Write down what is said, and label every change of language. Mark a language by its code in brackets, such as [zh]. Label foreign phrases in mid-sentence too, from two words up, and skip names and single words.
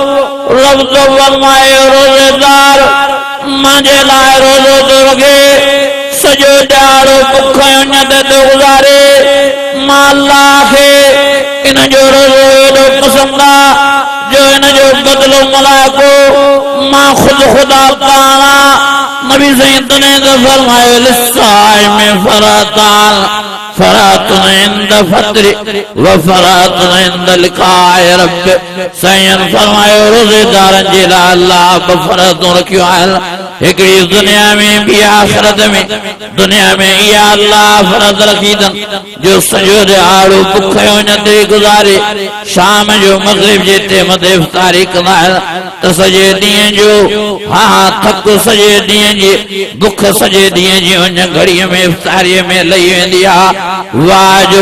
[sd] रब तो फरमाए रोज़ेदार मुंहिंजे लाइ रोज़ो थो रखे सॼो ॾियारो बुख उञ ते थो गुज़ारे मां अल्लाह खे इन जो रोज़ो एॾो पसंदि आहे जो इन जो बदिलो मलाइको मां ख़ुदि ख़ुदा ताला नबी साईं तॾहिं त फरमायो [ar] للصائم فرحتان فرحة عند فطره و فرحة عند لقاء [sd] रब साईं फरमायो रोज़ेदारनि जे लाइ अल्लाह फ़रतूं रखियूं आहिनि हिकिड़ी दुनिया में ॿी आख़िरत में दुनिया में इहा अल्लाह फ़रज़ रखी अथनि जो सॼो ॾियारो बुख उञ ते गुज़ारे शाम जो मग़रिब जे टाइम ते इफ़्तारी कंदा आहिनि त सॼे ॾींहं जो हा थक सॼे ॾींहं जी बुख सॼे ॾींहं जी उञ घड़ीअ में इफ़्तारीअ में लही वेंदी आहे वाह जो